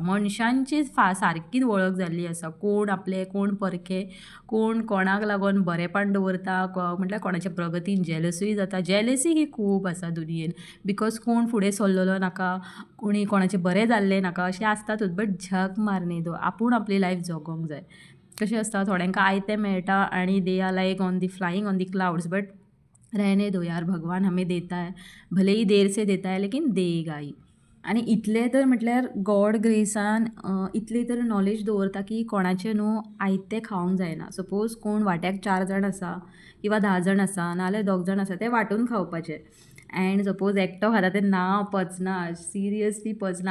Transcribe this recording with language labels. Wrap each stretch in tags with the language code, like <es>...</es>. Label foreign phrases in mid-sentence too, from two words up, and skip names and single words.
<kok>मनशांची सारकीच वळख जाल्ली आसा, कोण आपले कोण परके, कोण कोणाक लागून बरेंपण दवरता, म्हटल्यार कोणाच्या प्रगतीन जेलसूय जाता. जेलसी ही खूब आसा दुनियेन, बिकॉज कोण फुडें सरलेलो नाका, कोणी कोणाचें बरें जाल्लें नाका अशें आसतातूच, बट</kok> <hi>झक मारने दो,</hi> <kok>आपूण आपली लायफ जगोंक जाय. कशें आसता थोड्यांक आयतें मेळटा आनी</kok> <en>they are like on the flying on the clouds,</en> <hi>बट रहने दो यार, भगवान हमें देता है, भले ही देर से देता है लेकिन देगा ही.</hi> <kok>आनी इतलें तर म्हटल्यार गॉड ग्रेसान इतली तर नॉलेज दवरता की कोणाचें न्हू आयतें खावंक जायना. सपोज कोण वाट्याक 4 जाण आसा किंवा 10 जाण आसा नाजाल्यार 2 जाण आसा, ते वांटून खावपाचें. एंड सपोज एकटो खाता तें ना पचना, सिरियसली पचना.</kok>